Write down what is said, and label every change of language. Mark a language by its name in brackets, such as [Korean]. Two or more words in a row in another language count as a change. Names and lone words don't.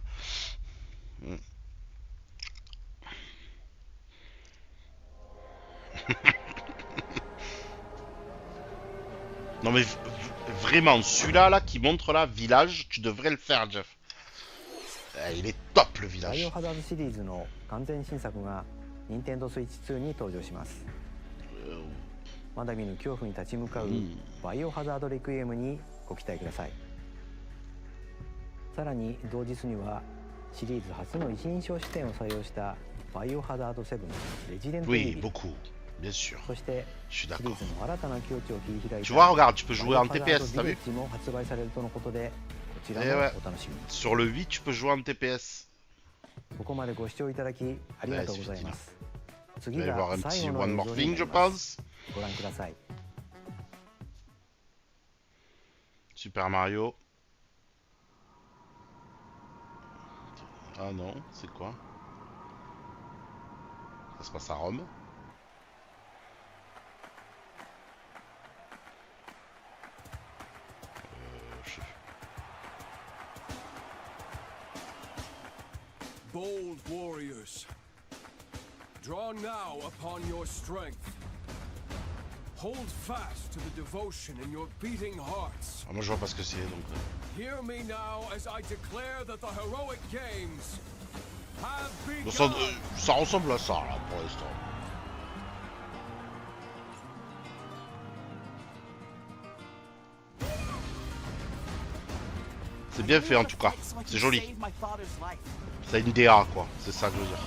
[French] Hein. Non mais vraiment, celui-là là, qui montre là, village, tu devrais le faire Jeff. Il est top le village. [Japanese] バイオハザードシリーズの完全新作が任天堂スイッチ2に登場します。まだ見ぬ恐怖に立ち向かうバイオハザードレクイエムにご期待ください。さらに同日にはシリーズ初の一人称視点を採用したバイオハザード7レジデントイービル。 [French] Oui, beaucoup, bien sûr. [Japanese] そしてシリーズの新たな境地を切り開いた [French] Tu vois, regarde, tu peux jouer en TPS, t'as vu? [Japanese] も発売されるとのことで。 [French] Sur le 8, tu peux jouer en TPS. [Japanese] ここまでご視聴いただきありがとうございます。次が最後の One More Thing, [French] je pense. [Japanese] ご覧ください。 [French] Super Mario. Ah non, c'est quoi? Ça se passe à Rome. [English] Bold warriors, draw now upon your strength. Hold fast to the devotion in your beating hearts. [French] Ah, moi je vois pas ce que c'est donc. [English] Hear me now as I declare that the heroic games have begun. [French] Ça ressemble à ça là pour l'instant. C'est bien fait en tout cas, c'est joli. C'est une DA quoi, c'est ça que je veux dire.